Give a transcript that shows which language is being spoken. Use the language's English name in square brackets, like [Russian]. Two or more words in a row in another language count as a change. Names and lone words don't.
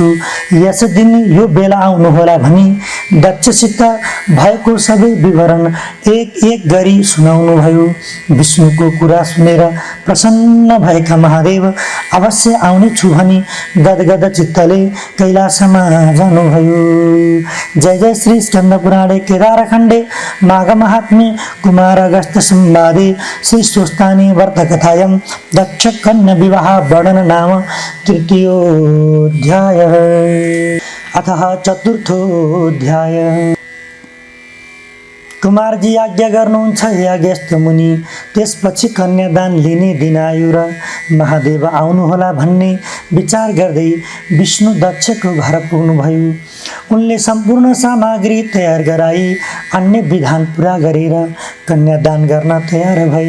[Nepali] यस दिन यो बेला आउनुहोला भनी दक्षसित भएको सबै विवरण एक एक गरी सुनाउनु भयो। विष्णुको कुरा सुनेर प्रसन्न भएका महादेव अवश्य आउने छु भनी गदगद चित्तले कैलासमा जानुभयो। [Sanskrit] जय जय श्री स्कंद पुराणे केदार खण्डे माघ महात्म्ये कुमार अगस्त्य संवादे श्री स्वस्तानी व्रत कथायां दक्ष कन्या विवाह वर्णन नाम तृतीयोऽध्याय। अतः चतुर्थोऽध्याय। [Nepali] कुमारजी आज्ञा गर्नुहुन्छ, हे अगस्त्य मुनि। त्यसपछि कन्यादान लिने दिन आयो र महादेव आउनुहोला भन्ने विचार गर्दै विष्णु दक्षको घर पुग्नुभयो। उनले सम्पूर्ण सामग्री तयार गराई अन्य विधान पुरा गरेर कन्यादान गर्न तयार भए।